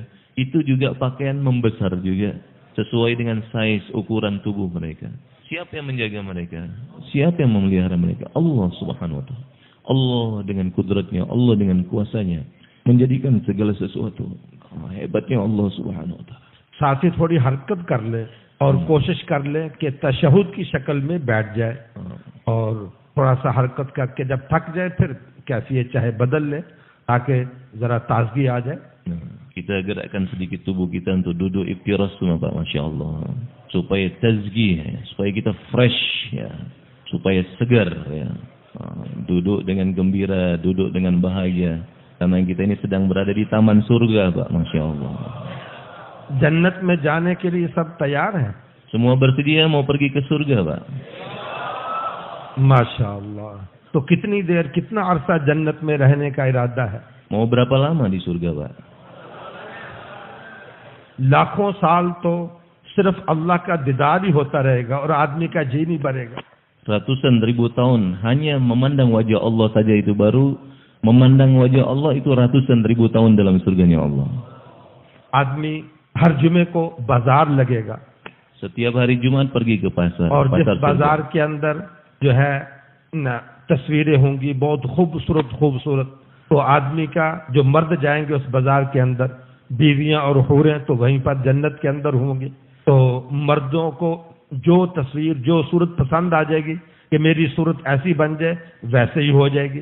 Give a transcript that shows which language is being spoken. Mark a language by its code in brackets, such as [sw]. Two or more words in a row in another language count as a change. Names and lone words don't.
[id] Itu juga pakaian membesar juga sesuai dengan size ukuran tubuh mereka. Siapa yang menjaga mereka? Siapa yang memelihara mereka? Allah [ar] سبحانه وتعالى. [id] Allah dengan kudratnya, Allah dengan kuasanya menjadikan segala sesuatu. Hebatnya Allah [ar] سبحانه وتعالى. [hi] साथ ही थोड़ी हरकत कर ले और कोशिश कर ले कि तशहुद की शक्ल में बैठ जाए और थोड़ा सा हरकत करके जब थक जाए फिर कैफियत चाहे बदल ले ताकि जरा ताजगी आ जाए. [id] Kita gerakkan sedikit tubuh kita untuk duduk iftiras tu Pak, [ar] ما شاء الله. [id] Supaya tazkiyah, ya. Supaya kita fresh, ya. Supaya segar, ya. Duduk dengan gembira, duduk dengan bahagia. Karena kita ini sedang berada di taman surga Pak, [ar] ما شاء الله. [hi] जन्नत में जाने के लिए सब तैयार हैं. [id] Semua bersedia mau pergi ke surga Pak. [hi] माशाअल्लाह. तो कितनी देर कितना अरसा जन्नत में रहने का इरादा है? [id] Mau berapa lama di surga Pak? [hi] लाखों साल तो सिर्फ अल्लाह का दीदार ही होता रहेगा और आदमी का जी नहीं भरेगा. [id] Ratusan ribu tahun hanya memandang wajah Allah saja itu baru memandang wajah Allah itu ratusan ribu tahun dalam surganya Allah. [hi] आदमी हर जुमे को बाजार लगेगा. [id] Setiap hari Jumat pergi ke pasar. [hi] और जिस pasar बाजार के अंदर जो है ना तस्वीरें होंगी बहुत खूबसूरत तो आदमी का जो मर्द जाएंगे उस बाजार के अंदर बीवियां और हूरें तो वहीं पर जन्नत के अंदर होंगी. तो मर्दों को जो तस्वीर जो सूरत पसंद आ जाएगी कि मेरी सूरत ऐसी बन जाए वैसे ही हो जाएगी.